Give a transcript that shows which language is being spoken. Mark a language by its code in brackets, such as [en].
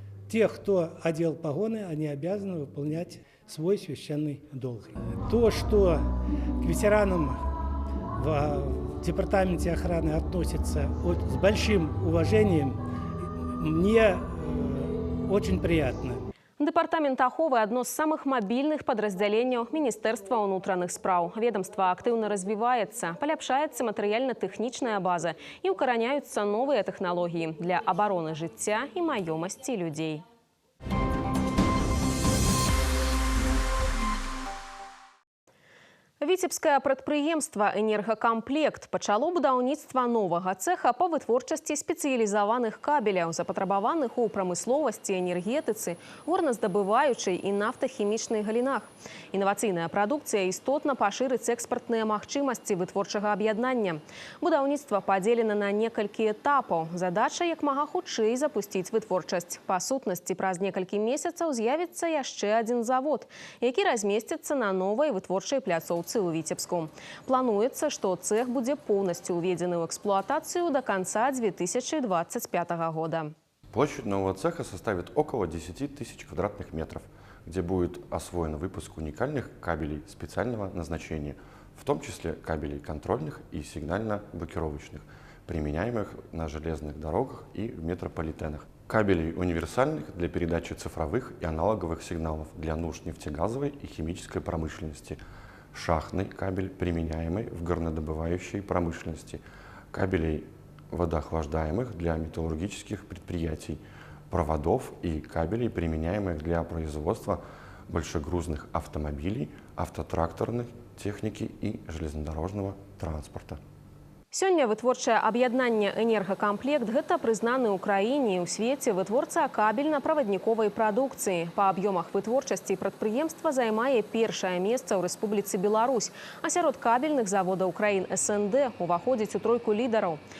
[ru] Тех, кто одел погоны, они обязаны выполнять свой священный долг. То, что к ветеранам в департаменте охраны относятся с большим уважением, мне очень приятно. [be] Дэпартамент аховы – [ru] одно з самых [be] мабільных падраздзяленняў Міністэрства ўнутраных спраў. Ведомство актыўна развіваецца, паляпшаецца матэрыяльна-тэхнічная база і ўкараняюцца новыя тэхналогіі для абароны жыцця і маёмасці людзей. Віцебскае прадпрыемства «Энергакамплект» пачало будаўніцтва новага цэха па вытворчасці спецыялізаваных кабеляў, запатрабаваных у прамысловасці, энергетыцы, горназдабываючай і нафтахімічнай галінах. Інавацыйная прадукцыя істотна пашырыць экспартныя магчымасці вытворчага аб'яднання. Будаўніцтва падзелена на некалькі этапаў. Задача як мага хутчэй запусціць вытворчасць. Па сутнасці, праз некалькі месяцаў з'явіцца яшчэ адзін завод, які размесціцца на новай вытворчай пляцоўцы у Витебску. [ru] Плануется, что цех будет полностью уведен в эксплуатацию до конца 2025 года. Площадь нового цеха составит около 10 тысяч квадратных метров, где будет освоен выпуск уникальных кабелей специального назначения, в том числе кабелей контрольных и сигнально-блокировочных, применяемых на железных дорогах и в метрополитенах. Кабелей универсальных для передачи цифровых и аналоговых сигналов для нужд нефтегазовой и химической промышленности, шахтный кабель, применяемый в горнодобывающей промышленности, кабелей водоохлаждаемых для металлургических предприятий, проводов и кабелей, применяемых для производства большегрузных автомобилей, автотракторной техники и железнодорожного транспорта. [be] Сёння вытворчае аб'яднанне «Энергакамплект» – гэта прызнаны ў краіне і ў свеце вытворца кабельна-правадніковай прадукцыі. Па аб'ёмах вытворчасці прадпрыемства займае першае месца ў Рэспубліцы Беларусь, а сярод кабельных заводаў краін СНД уваходзіць у тройку лідараў.